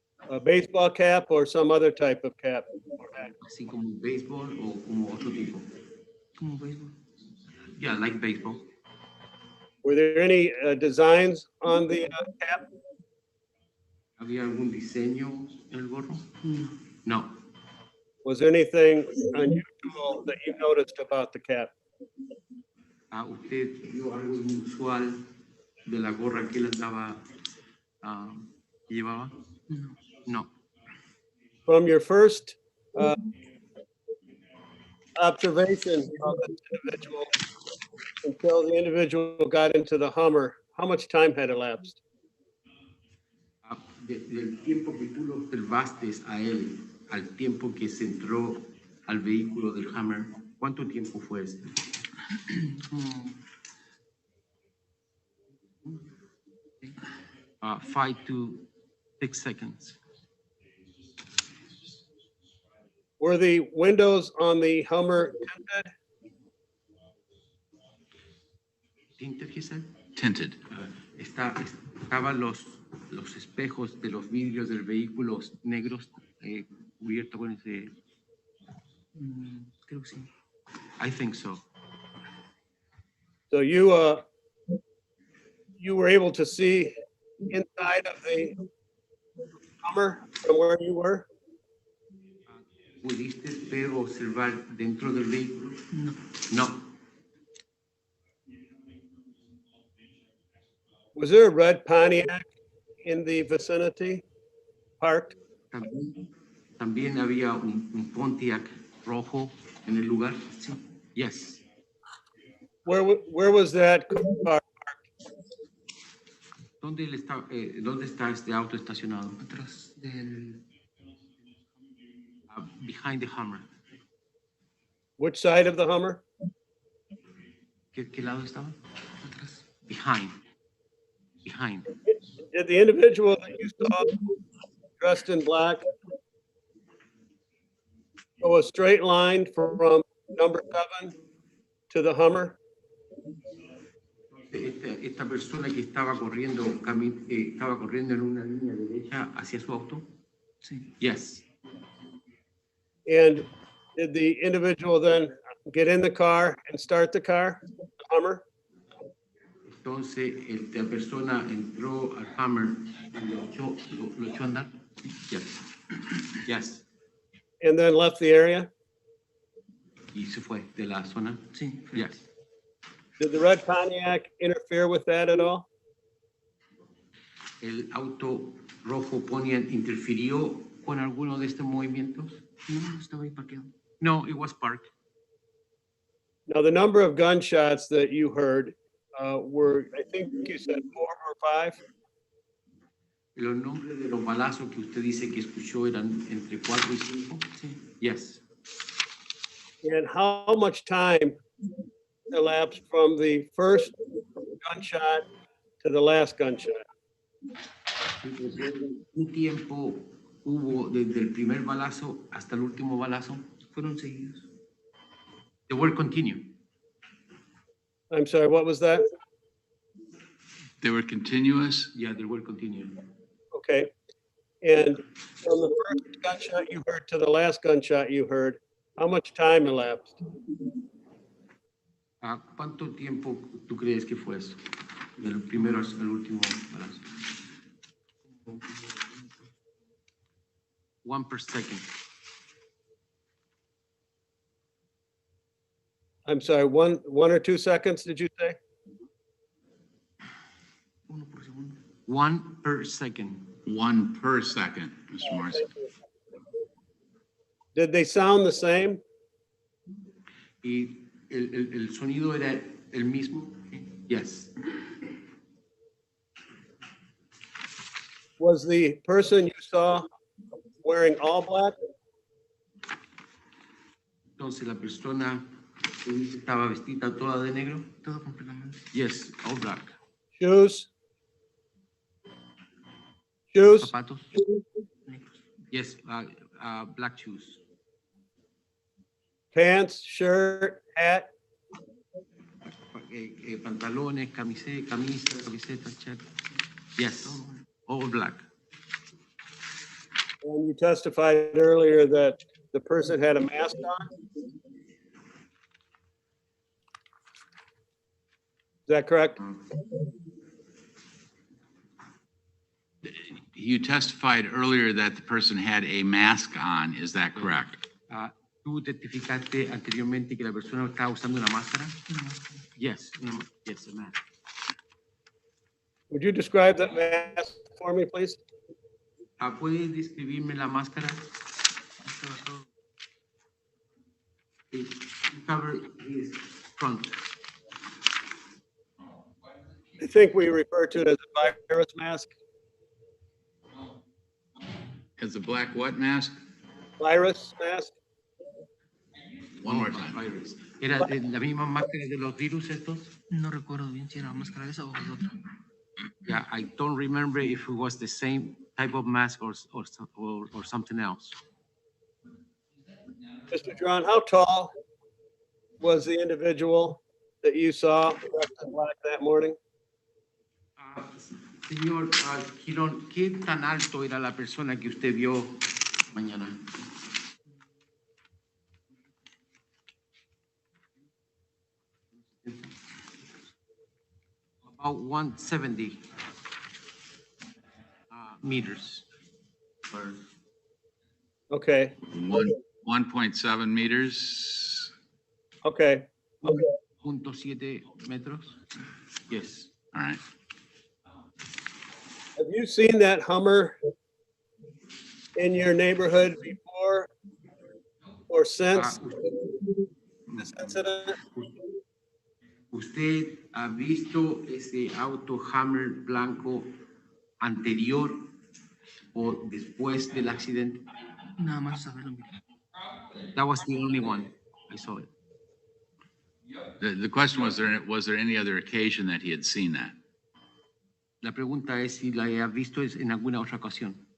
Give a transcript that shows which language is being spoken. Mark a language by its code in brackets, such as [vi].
[en] A baseball cap or some other type of cap? [es] así como béisbol o como otro tipo. Como béisbol. [en] Yeah, like baseball. Were there any designs on the cap? [es] ¿Había algún diseño en el gorro? No. [en] No. Was there anything unusual that you noticed about the cap? [es] ¿Usted vio algo inusual de la gorra que él andaba, que llevaba? No. [en] No. From your first observation of the individual until the individual got into the Hummer, how much time had elapsed? [es] Del tiempo que tú lo observaste a él, al tiempo que se entró al vehículo del Hammer, ¿cuánto tiempo fue este? Como [en] 5 to 6 seconds. Were the windows on the Hummer tinted? Tinted, he said? Tinted. [es] Estaban los espejos de los vidrios del vehículo negros cubiertos con ese. creo que sí. [en] I think so. So you were able to see inside of the Hummer from where you were? [es] ¿Pudiste ver o observar dentro del vehículo? No. [en] No. Was there a red Pontiac in the vicinity parked? [es] También había un Pontiac rojo en el lugar. Sí. [en] Yes. Where was that car? [es] ¿Dónde está este auto estacionado? Atrás del. [en] Behind the Hummer. Which side of the Hummer? [es] ¿Qué lado estaba? Atrás. [en] Behind. Behind. Did the individual that you saw dressed in black go a straight line from number 7 to the Hummer? [es] Esta persona que estaba corriendo en una línea derecha hacia su auto. Sí. [en] Yes. And did the individual then get in the car and start the car, the Hummer? [es] Entonces, la persona entró al Hammer y lo echó a andar. [en] Yes. Yes. And then left the area? [es] Y se fue de la zona. Sí. [en] Yes. Did the red Pontiac interfere with that at all? [es] ¿El auto rojo Pontiac interfirió con alguno de estos movimientos? No, estaba ahí parqueado. [en] No, it was parked. Now, the number of gunshots that you heard were, I think you said 4 or 5? [es] Los nombres de los balazos que usted dice que escuchó eran entre 4 y 5. Sí. [en] Yes. And how much time elapsed from the first gunshot to the last gunshot? [es] ¿Un tiempo hubo desde el primer balazo hasta el último balazo? Fueron seguidos. [en] The word continue. I'm sorry, what was that? They were continuous. Yeah, the word continue. Okay. And from the first gunshot you heard to the last gunshot you heard, how much time elapsed? [es] ¿Cuánto tiempo tú crees que fue eso? Del primero al último balazo. [en] 1 per second. I'm sorry, one or 2 seconds, did you say? [es] 1 por segundo. [en] 1 per second. 1 per second, Mr. Morris. Did they sound the same? [es] ¿Y el sonido era el mismo? [en] Yes. Was the person you saw wearing all black? [es] Entonces la persona que dice estaba vestida toda de negro. Todo completamente. [en] Yes, all black. Shoes? Shoes? [es] Zapatos. Negros. [en] Yes, black shoes. Pants, shirt, hat? [es] Pantalones, camiseta, [en] check. Yes, all black. And you testified earlier that the person had a mask on? Is that correct? You testified earlier that the person had a mask on. Is that correct? [es] ¿Tú testificaste anteriormente que la persona estaba usando una máscara? Una máscara. [en] Yes, yes, a mask. Would you describe that mask for me, please? [es] ¿Puedes describirme la máscara? Estaba todo. [en] It cover his front. I think we refer to it as a virus mask. As a black what mask? Virus mask? One more time. Virus. [es] ¿Era la misma máscara de los virus estos? No recuerdo bien si era máscara esa o de otra. [en] Yeah, I don't remember if it was the same type of mask or something else. Mr. John, how tall was the individual that you saw dressed in black that morning? [es] Señor Girón, ¿qué tan alto era la persona que usted vio mañana? [en] About 170 meters. Okay. 1.7 meters. Okay. [es] 1.7 metros. [en] Yes. All right. Have you seen that Hummer in your neighborhood before or since this incident? [es] ¿Usted ha visto ese auto Hammer blanco anterior o después del accidente? Nada más saberlo, mira. [en] That was the only one. I saw it. The question was there any other occasion that he had seen that? [es] La pregunta es si la ha visto en alguna otra ocasión.